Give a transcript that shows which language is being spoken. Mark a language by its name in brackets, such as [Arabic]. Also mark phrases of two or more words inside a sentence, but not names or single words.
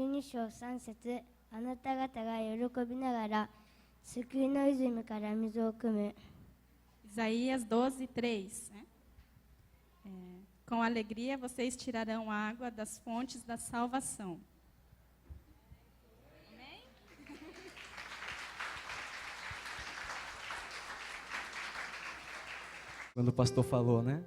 [Japanese] 章3節、あなた方が喜びながら救いの泉から水を汲む。 [Portuguese] Isaías 12, 3. Né? Com alegria vocês tirarão água das fontes da salvação. Amém? Quando o pastor falou, né?